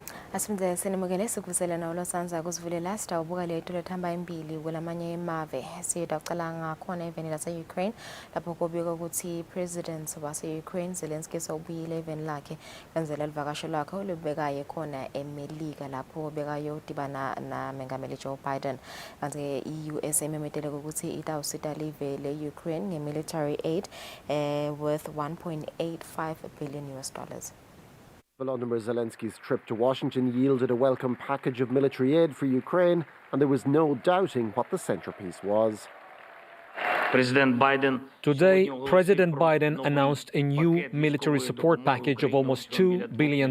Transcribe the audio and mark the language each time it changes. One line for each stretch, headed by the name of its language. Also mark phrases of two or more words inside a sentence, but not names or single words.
Swati: Asimde sinimukele sikuvusela nawo sanza kusivulela sitawubuka lethu lethamba impili kulamanye emave siyodacala ngakhona eveni lase-Ukraine lapho kubikwa ukuthi President wase-Ukraine Zelensky sewubuyile eveni lakhe kwenzela livakasho lakhe olubekayo khona eMelika lapho bekayodibana namengameli Joe Biden. Kanti i-US imemetele ukuthi itawusita live le-Ukraine nge-
English: military aid worth 1.85 billion US dollars. Volodymyr Zelensky's trip to Washington yielded a welcome package of military aid for Ukraine, and there was no doubting what the centerpiece was. Today, President Biden announced a new military support package of almost $2 billion.